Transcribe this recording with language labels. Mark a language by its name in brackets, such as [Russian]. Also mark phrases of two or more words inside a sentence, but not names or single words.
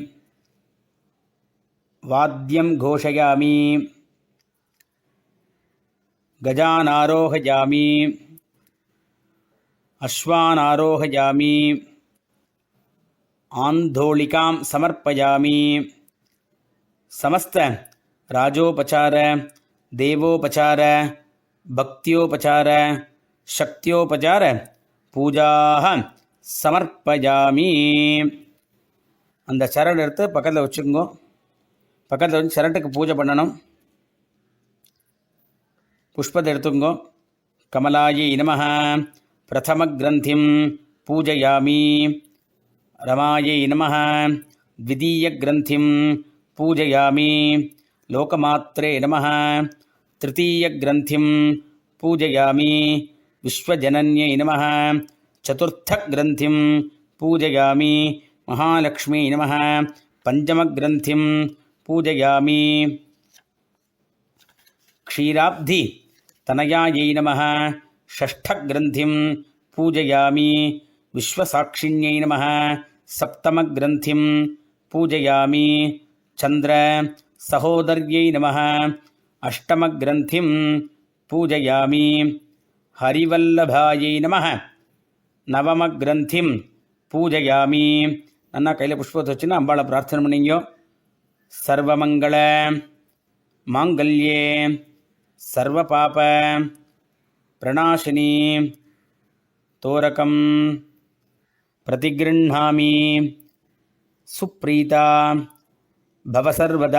[Sanskrit] वाद्यं घोषयामि, गजानारोहयामि, अश्वानारोहयामि, आंदोलिकां समर्पयामि। समस्त राजोपचार, देवोपचार, भक्त्योपचार, शक्त्योपचार पूजाः समर्पयामि. [Tamil] அந்த சரடு எடுத்து பக்கத்தில் வச்சுக்கோங்க. பக்கத்தில் வச்சு சரட்டுக்கு பூஜை பண்ணணும். புஷ்பத்தை எடுத்துக்கோங்க. [Sanskrit] कमलायै नमः प्रथम ग्रन्थिं पूजयामि. रमायै नमः द्वितीय ग्रन्थिं पूजयामि. लोकमात्रे नमः तृतीय ग्रन्थिं पूजयामि. विश्वजनन्यै नमः चतुर्थ ग्रन्थिं पूजयामि. महालक्ष्मी नमः पंचमग्रंथिं पूजयामि. क्षीराब्धि तनयायै नमः षष्ठग्रंथिं पूजयामि. विश्वसाक्षिण्यै नमः सप्तमग्रंथिं पूजयामि. चंद्र सहोदर्यै नमः अष्टमग्रंथिं पूजयामि. हरिवल्लभायै नमः नवमग्रंथिं पूजयामि. [Tamil] நன்னா கையிலே पुष्पத்தை வச்சுன்னா அம்பாளை பிரார்த்தனை பண்ணிங்க. [Sanskrit] सर्वमङ्गल माङ्गल्ये सर्व पाप प्रणाशिनि दोरकं प्रतिगृह्णामि सुप्रीता भव सर्वदा.